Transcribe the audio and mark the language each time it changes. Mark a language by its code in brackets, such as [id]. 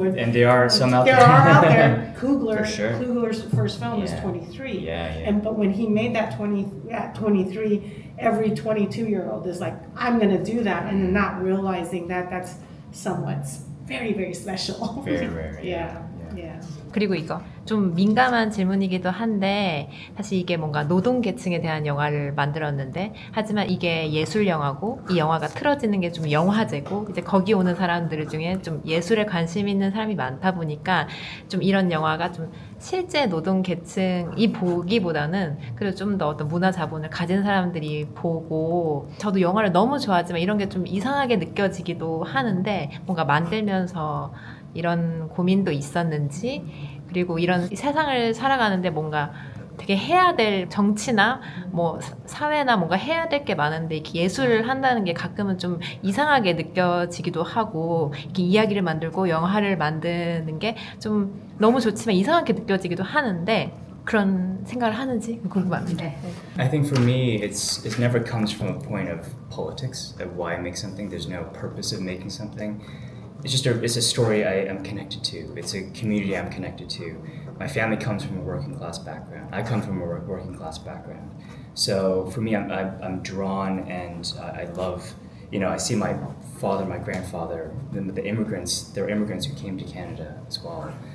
[en] and there are some out there. There are out there. For sure. Kugler's first film is 23. Yeah. But when he made that at 23, every 22-year-old is like, I'm going to do that, and not realizing that that's somewhat very, very special. Very rare. Yeah. [ko] 그리고 이거 좀 민감한 질문이기도 한데 사실 이게 뭔가 노동계층에 대한 영화를 만들었는데 하지만 이게 예술 영화고 이 영화가 틀어지는 게 좀 영화제고 이제 거기 오는 사람들 중에 좀 예술에 관심 있는 사람이 많다 보니까 좀 이런 영화가 좀 실제 노동계층이 보기보다는 그래도 좀 더 어떤 문화 자본을 가진 사람들이 보고 저도 영화를 너무 좋아하지만 이런 게 좀 이상하게 느껴지기도 하는데 뭔가 만들면서 이런 고민도 있었는지 그리고 이런 세상을 살아가는데 뭔가 되게 해야 될 정치나 뭐 사회나 뭔가 해야 될 게 많은데 이렇게 예술을 한다는 게 가끔은 좀 이상하게 느껴지기도 하고 이렇게 이야기를 만들고 영화를 만드는 게 좀 너무 좋지만 이상하게 느껴지기도 하는데 그런 생각을 하는지 궁금합니다. [en] I think for me, it never comes from a point of politics of why I make something. There's no purpose of making something. It's a story I am connected to. It's a community I'm connected to. My family comes from a working class background. I come from a working class background. So for me, I'm drawn and I love, I see my father, my grandfather, the immigrants, there are immigrants who came to Canada as well.